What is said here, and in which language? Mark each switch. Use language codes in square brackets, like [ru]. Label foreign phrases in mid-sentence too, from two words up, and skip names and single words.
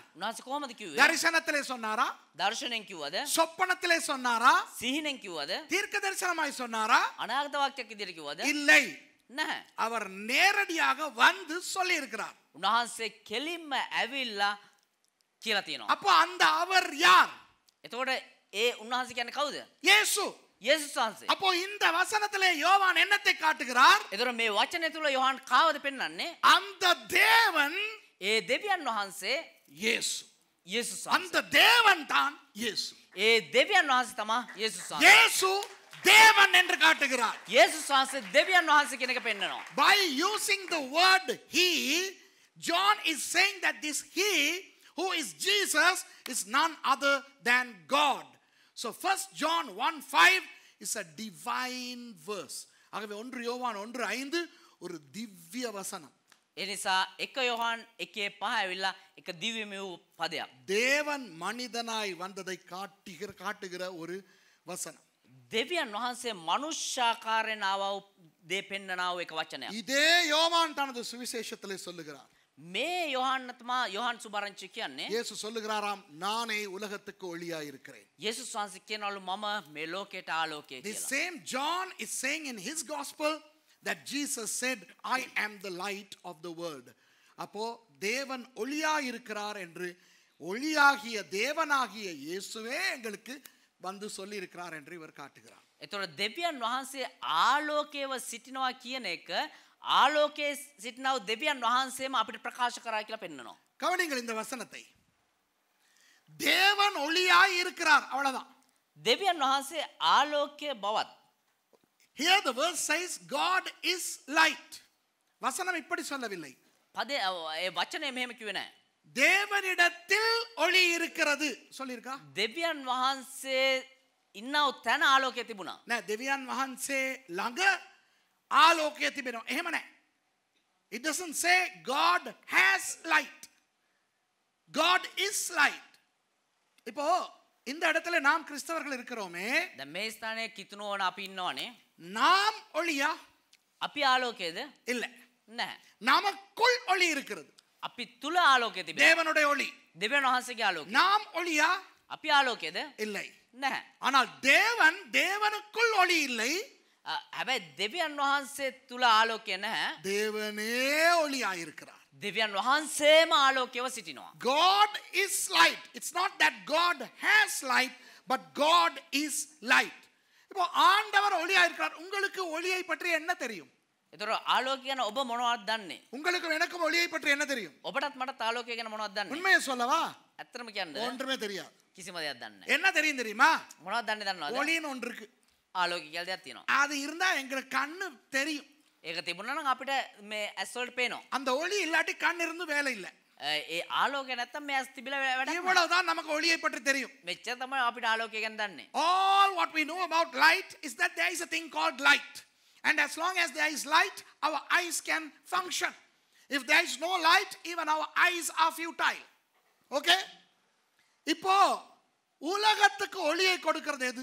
[si] උන්වහන්සේ කොහොමද කිව්වේ? [ta] தரிசனத்திலே சொன்னாரா? [si] දර්ශනෙන් කිව්වද? [ta] சொப்பனத்திலே சொன்னாரா? [si] සිහිනෙන් කිව්වද? [ta] தீர்க்க தரிசனமாய் சொன்னாரா? [si] අනාගත වාක්‍යයක් විදිහට කිව්වද? [ta] இல்லை. [si] නැහැ. [ta] அவர் நேரடியாக வந்து சொல்லி இருக்கிறார். [si] උන්වහන්සේ කෙලින්ම ඇවිල්ලා කියලා තියෙනවා. [ta] அப்போ அந்த அவர் யார்? [si] එතකොට ඒ උන්වහන්සේ කියන්නේ කවුද? இயேசு. යේසුස් වහන්සේ. அப்போ இந்த வசனத்திலே யோவான் என்னத்தை காட்டுகிறார்? එතකොට මේ වචනේ තුල යොහන් කාවද පෙන්වන්නේ? [ta] அந்த தேவன் [si] ඒ දෙවියන් වහන්සේ இயேசு. යේසුස් அந்த වහන්සේ. [ta] தேவன் தான் இயேசு. [si] ඒ දෙවියන් වහන්සේ තමයි යේසුස් වහන්සේ. [ta] இயேசு தேவன் என்று காட்டுகிறார். [si] යේසුස් වහන්සේ දෙවියන් වහන්සේ කියන එක පෙන්වනවා. [en] By using the word he, John is saying that this he who is Jesus is none other than God. So 1 John 1:5 is a divine verse. [ta] ஆகவே 1 யோவான் 1:5 ஒரு திவ்ய வசனம். [si] ඒ නිසා 1 යොහන් 1:5 ඇවිල්ලා එක දිව්‍යමය වූ පදයක්. [ta] தேவன் மனிதனாய் வந்ததை காட்டுகிற ஒரு வசனம். [si] දෙවියන් වහන්සේ මනුෂ්‍යාකාරයෙන් ආවා වූ දේ පෙන්වනා වූ එක වචනයක්. [ta] இதே யோவான் தனது சுவிசேஷத்திலே சொல்லுகிறார். [si] මේ යොහන් තමයි යොහන් සුබරංචි කියන්නේ. [ta] இயேசு சொல்லுகிறாராம், நானே உலகத்துக்கு ஒளியாய் இருக்கிறேன். [si] යේසුස් වහන්සේ කියනවලු මම මේ ලෝකයට ආලෝකය The කියලා. [en] same John is saying in his gospel that Jesus said, I am the light of the world. [ta] அப்போ தேவன் ஒளியாய் இருக்கிறார் என்று ஒளியாகிய தேவனாகிய இயேசுவே எங்களுக்கு வந்து சொல்லி இருக்கிறார் என்று இவர் காட்டுகிறார். [si] එතකොට දෙවියන් වහන්සේ ආලෝකයව සිටිනවා කියන එක ආලෝකයේ සිටිනා වූ දෙවියන් වහන්සේම අපිට ප්‍රකාශ කරා කියලා පෙන්වනවා. [ta] கவனிங்கள் இந்த வசனத்தை. தேவன் ஒளியாய் இருக்கிறார், அவ்வளவுதான். [si] දෙවියන් වහන්සේ ආලෝකයේ බවත්. [en] Here the verse says God is light. [ta] வசனம் இப்படி சொல்லவில்லை. [si] පදේ ඒ වචනේ මෙහෙම කිව්වේ නැහැ. [ta] தேவனிடத்தில் ஒளி இருக்கிறது சொல்லிருக்கா? [si] දෙවියන් වහන්සේ ඉන්නව තැන ආලෝකය තිබුණා. නෑ, දෙවියන් වහන්සේ ළඟ ආලෝකය තිබෙනවා. එහෙම නෑ. [en] It doesn't say God has light. God is light. [ta] இப்போ இந்த இடத்துல நாம் கிறிஸ்தவர்கள் இருக்கிறோமே, [si] දැන් මේ ස්ථානයේ කිතුනෝන අපි ඉන්නවනේ. [ta] நாம் ஒளியா? [si] අපි ආලෝකයේද? [ta] இல்ல. [si] නැහැ. [ta] நமக்குள் ஒளி இருக்கிறது. [si] අපි තුල ආලෝකය තිබෙනවා. [ta] தேவனுடைய ஒளி. [si] දෙවියන් වහන්සේගේ ආලෝකය. [ta] நாம் ஒளியா? [si] අපි ආලෝකයේද? [ta] இல்லை. [si] නැහැ. [ta] ஆனால் தேவனுக்குள் ஒளி இல்லை. [si] හැබැයි දෙවියන් වහන්සේ තුල ආලෝකය නැහැ. [ta] தேவனே ஒளியாயிருக்கிறார். [si] දෙවියන් වහන්සේම ආලෝකයව සිටිනවා. [en] God is light. It's not that God has light, but God is light. [ta] இப்போ ஆண்டவர் ஒளியாயிருக்கிறார். உங்களுக்கு ஒளியை பற்றி என்ன தெரியும்? [si] ඒතර ආලෝකය ගැන ඔබ මොනවද දන්නේ? [ta] உங்களுக்கு எனக்கும் ஒளியை பற்றி என்ன தெரியும்? [si] ඔබටත් මටත් ආලෝකය ගැන මොනවද දන්නේ? [ta] உண்மையை சொல்லவா? [si] ඇත්තටම කියන්න [ta] ஒன்றுமே தெரியாது. [si] කිසිම දෙයක් දන්නේ නැහැ. [ta] என்ன தெரியும் தெரியுமா? [si] මොනවද දන්නේ දන්නවද? [ta] ஒளின்னு ஒன்று இருக்கு. [si] ආලෝකය කියලා දෙයක් තියෙනවා. [ta] அது இருந்தா எங்களுக்கு கண்ணு தெரியும். [si] ඒක තිබුණා නම් අපිට මේ ඇස් වලට පේනවා. [ta] அந்த ஒளி இல்லாட்டி கண் இருந்து வேலை இல்லை. [si] ඒ ආලෝකය නැත්තම් මේ ඇස් තිබිලා වැඩක් නැහැ. [ta] இவ்வளவுதான் நமக்கு ஒளியை பற்றி தெரியும். [si] මෙච්චර තමයි අපිට ආලෝකය ගැන දන්නේ. [en] All what we know about light is that there is a thing called light. And as long as there is light, our eyes can function. If there is no light, even our eyes are futile. Okay? [ta] இப்போ உலகத்துக்கு ஒளியை கொடுக்கிறது எது?